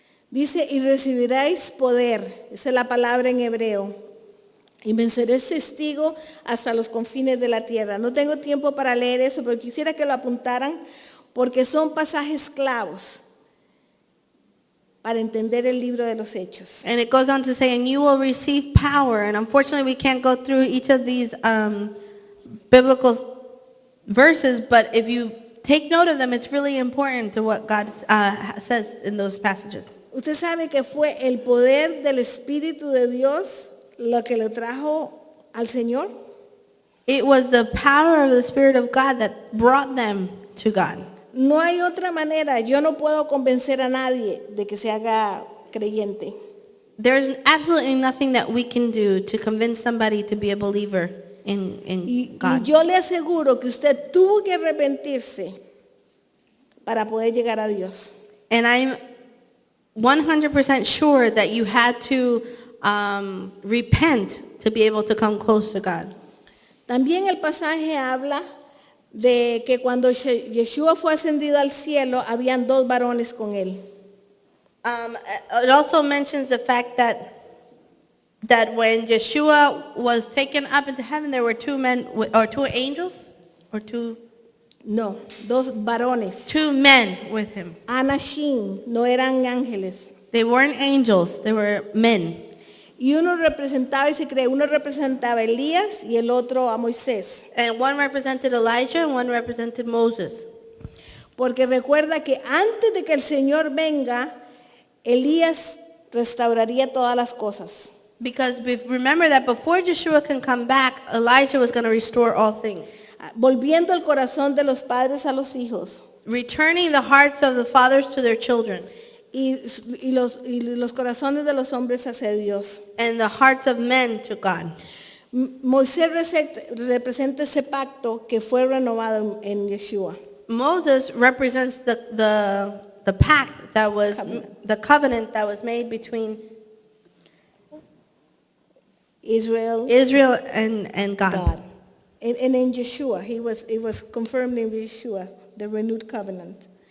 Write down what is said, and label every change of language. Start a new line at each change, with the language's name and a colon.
Spanish: Dice, y recibiréis poder, esa es la palabra en hebreo, y me seréis testigo hasta los confines de la tierra. No tengo tiempo para leer eso, pero quisiera que lo apuntaran, porque son pasajes clavos para entender el libro de los Hechos.
English: And it goes on to say, and you will receive power. And unfortunately, we can't go through each of these biblical verses, but if you take note of them, it's really important to what God says in those passages.
Spanish: Usted sabe que fue el poder del Espíritu de Dios lo que le trajo al Señor.
English: It was the power of the Spirit of God that brought them to God.
Spanish: No hay otra manera. Yo no puedo convencer a nadie de que se haga creyente.
English: There's absolutely nothing that we can do to convince somebody to be a believer in
Spanish: Y
English: God.
Spanish: yo le aseguro que usted tuvo que arrepentirse para poder llegar a Dios.
English: And I'm 100% sure that you had to repent to be able to come close to God.
Spanish: También el pasaje habla de que cuando Yeshua fue ascendido al cielo, habían 2 varones con él.
English: It also mentions the fact that when Yeshua was taken up into heaven, there were 2 men, or 2 angels, or 2
Spanish: No, 2 varones.
English: men with him.
Spanish: Anashim, no eran ángeles.
English: They weren't angels, they were men.
Spanish: Y uno representaba, y se cree, uno representaba a Elías y el otro a Moisés.
English: And one represented Elijah and one represented Moses.
Spanish: Porque recuerda que antes de que el Señor venga, Elías restauraría todas las cosas.
English: Because remember that before Yeshua can come back, Elijah was going to restore all things.
Spanish: Volviendo el corazón de los padres a los hijos.
English: Returning the hearts of the fathers to their children.
Spanish: Y los corazones de los hombres hacia Dios.
English: And the hearts of men to God.
Spanish: Moisés representa ese pacto que fue renovado en Yeshua.
English: Moses represents the pact that was, the covenant that was made between Israel and God. God. And in Yeshua, it was confirmed in Yeshua, the renewed covenant.